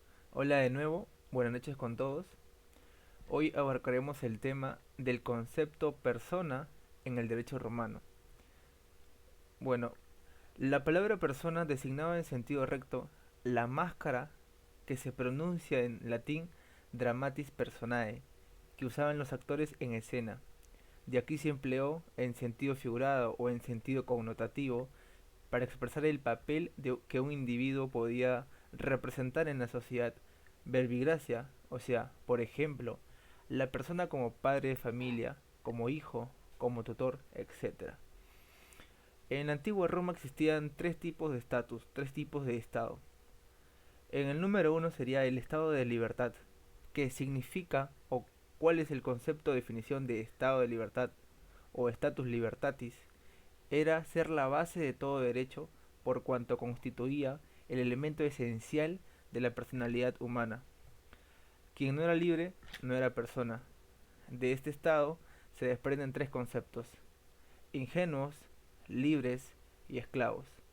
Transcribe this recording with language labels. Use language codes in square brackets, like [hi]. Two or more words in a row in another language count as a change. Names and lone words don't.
[es] Hola de nuevo, buenas noches con todos. Hoy abarcaremos el tema del concepto persona en el derecho romano. Bueno, la palabra persona designaba en sentido recto la máscara que se pronuncia en latín [la] dramatis personae, [es] que usaban los actores en escena. De aquí se empleó en sentido figurado o en sentido connotativo para expresar el papel que un individuo podía representar en la sociedad. Verbigracia, o sea, por ejemplo, la persona como padre de familia, como hijo, como tutor, etc. En la antigua Roma existían tres tipos de estatus, tres tipos de estado. En el número uno sería el estado de libertad, que significa o cuál es el concepto o definición de estado de libertad o [la] status libertatis, [es] era ser la base de todo derecho por cuanto constituía el elemento esencial de la personalidad humana. Quien no era libre no era persona. De este estado se desprenden tres conceptos: ingenuos, libres y esclavos.